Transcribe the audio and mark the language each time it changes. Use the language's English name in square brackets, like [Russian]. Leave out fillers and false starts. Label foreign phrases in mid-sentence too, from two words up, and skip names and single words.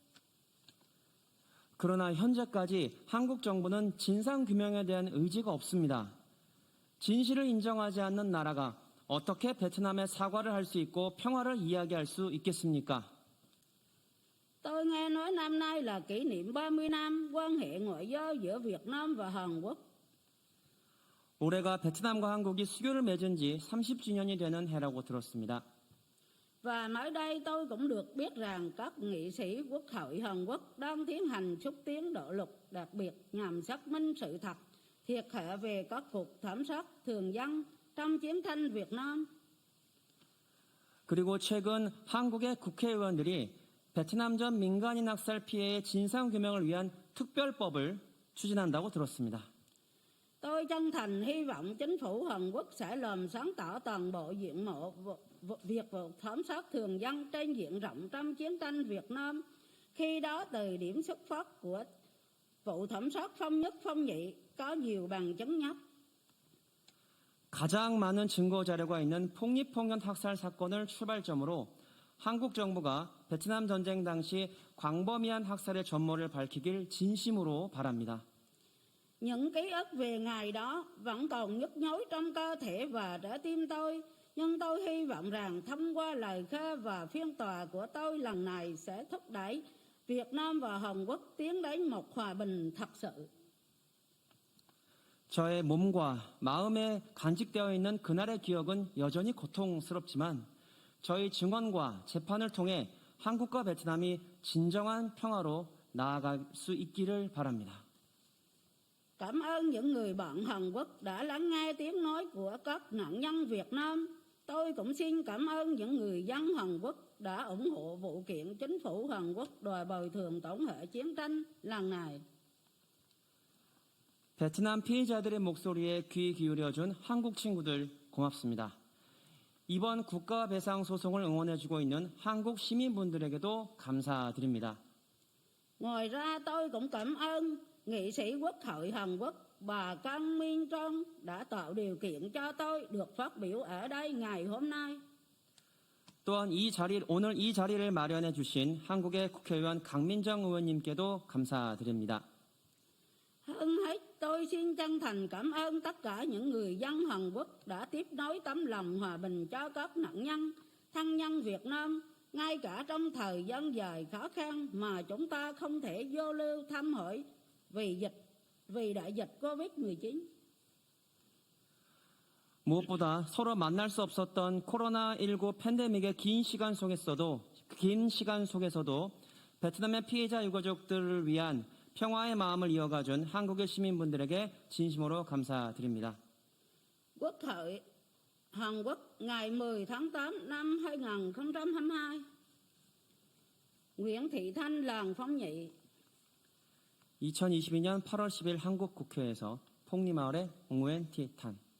[Korean] 그러나 현재까지 한국 정부는 진상규명에 대한 의지가 없습니다. 진실을 인정하지 않는 나라가 어떻게 베트남에 사과를 할 수 있고 평화를 이야기할 수 있겠습니까? [Vietnamese] Tôi nghe nói năm nay là kỷ niệm 30 năm quan hệ ngoại giao giữa Việt Nam và Hàn Quốc. [Korean] 올해가 베트남과 한국이 수교를 맺은 지 30주년이 되는 해라고 들었습니다. [Vietnamese] Và mới đây tôi cũng được biết rằng các nghị sĩ Quốc hội Hàn Quốc đang tiến hành xúc tiến đạo luật đặc biệt nhằm xác minh sự thật, thiệt hại về các cuộc thảm sát thường dân trong chiến tranh Việt Nam. [Korean] 그리고 최근 한국의 국회의원들이 베트남전 민간인 학살 피해의 진상규명을 위한 특별법을 추진한다고 들었습니다. [Vietnamese] Tôi chân thành hy vọng chính phủ Hàn Quốc sẽ làm sáng tỏ toàn bộ diện mạo việc vụ thảm sát thường dân trên diện rộng trong chiến tranh Việt Nam. Khi đó từ điểm xuất phát của vụ thảm sát Phong Nhất Phong Nhị có nhiều bằng chứng nhất. [Korean] 가장 많은 증거 자료가 있는 폭립폭력 학살 사건을 출발점으로 한국 정부가 베트남 전쟁 당시 광범위한 학살의 전모를 밝히길 진심으로 바랍니다. [Vietnamese] Những ký ức về ngày đó vẫn còn nhức nhối trong cơ thể và trái tim tôi, nhưng tôi hy vọng rằng thông qua lời khai và phiên tòa của tôi lần này sẽ thúc đẩy Việt Nam và Hàn Quốc tiến đến một hòa bình thật sự. [Korean] 저의 몸과 마음에 간직되어 있는 그날의 기억은 여전히 고통스럽지만 저희 증언과 재판을 통해 한국과 베트남이 진정한 평화로 나아갈 수 있기를 바랍니다. [Vietnamese] Cảm ơn những người bạn Hàn Quốc đã lắng nghe tiếng nói của các nạn nhân Việt Nam. Tôi cũng xin cảm ơn những người dân Hàn Quốc đã ủng hộ vụ kiện chính phủ Hàn Quốc đòi bồi thường tổn hại chiến tranh lần này. [Korean] 베트남 피해자들의 목소리에 귀 기울여준 한국 친구들 고맙습니다. 이번 국가배상 소송을 응원해주고 있는 한국 시민분들에게도 감사드립니다. [Vietnamese] Ngoài ra tôi cũng cảm ơn nghị sĩ Quốc hội Hàn Quốc bà Kang Min Trong đã tạo điều kiện cho tôi được phát biểu ở đây ngày hôm nay. [Korean] 또한 오늘 이 자리를 마련해 주신 한국의 국회의원 강민정 의원님께도 감사드립니다. [Vietnamese] Hơn hết, tôi xin chân thành cảm ơn tất cả những người dân Hàn Quốc đã tiếp nối tấm lòng hòa bình cho các nạn nhân, thân nhân Việt Nam, ngay cả trong thời gian dài khó khăn mà chúng ta không thể giao lưu thăm hỏi vì đại dịch Covid-19. [Korean] 무엇보다 서로 만날 수 없었던 코로나19 팬데믹의 긴 시간 속에서도 베트남의 피해자 유가족들을 위한 평화의 마음을 이어가준 한국의 시민분들에게 진심으로 감사드립니다. [Vietnamese] Quốc hội Hàn Quốc ngày 10 tháng 8 năm 2022. Nguyễn Thị Thanh, làng Phong Nhị. [Korean] 2022년 8월 10일 한국 국회에서 폭리마을의 옹우엔 티탄.